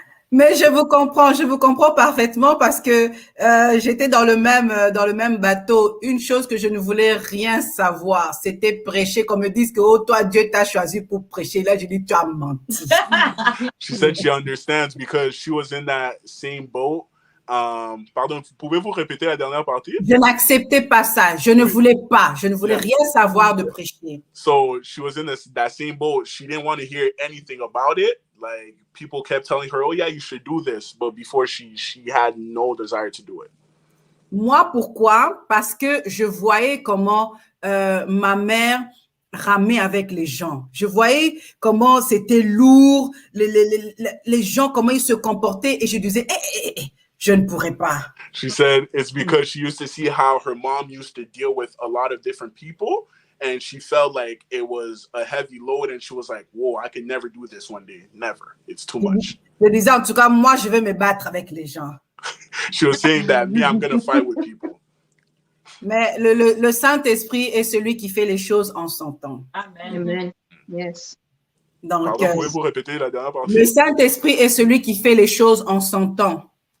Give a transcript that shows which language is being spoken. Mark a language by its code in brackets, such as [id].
[fr] Mais je vous comprends parfaitement parce que j'étais dans le même bateau. Une chose que je ne voulais rien savoir, c'était prêcher. Qu'on me dise que oh, toi, Dieu t'a choisi pour prêcher. Là, je dis, tu as menti. [en] She said she understands because she was in that same boat. [fr] Pardon, pouvez-vous répéter la dernière partie? Je n'acceptais pas ça. Je ne voulais rien savoir de prêcher. [en] So she was in that same boat. She didn't want to hear anything about it. Like people kept telling her, "Oh yeah, you should do this," but before she had no desire to do it. [fr] Moi, pourquoi? Parce que je voyais comment ma mère ramait avec les gens. Je voyais comment c'était lourd, les gens comment ils se comportaient, et je disais, je ne pourrais pas. [en] She said it's because she used to see how her mom used to deal with a lot of different people. And she felt like it was a heavy load, and she was like, whoa, I can never do this one day. Never. It's too much. [fr] Je disais, en tout cas, moi, je vais me battre avec les gens. [en] She was saying that, me, I'm going to fight with people. [fr] Mais le Saint-Esprit est celui qui fait les choses en son temps. Amen. [en] Amen. Yes. [fr] Donc, Pardon, pouvez-vous répéter la dernière partie? le Saint-Esprit est celui qui fait les choses en son temps.